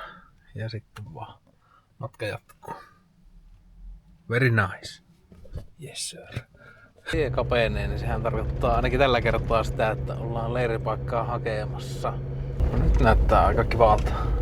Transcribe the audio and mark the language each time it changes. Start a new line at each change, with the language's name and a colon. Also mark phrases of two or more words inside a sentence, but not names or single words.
Finnish: Ja sitten vaan matka jatkuu.
English: Very nice. Yes sir.
Finnish: Tie kapenee, niin sehän tarkoittaa ainakin tällä kertaa sitä, että ollaan leiripaikkaa hakemassa. No nyt näyttää aika kivalta.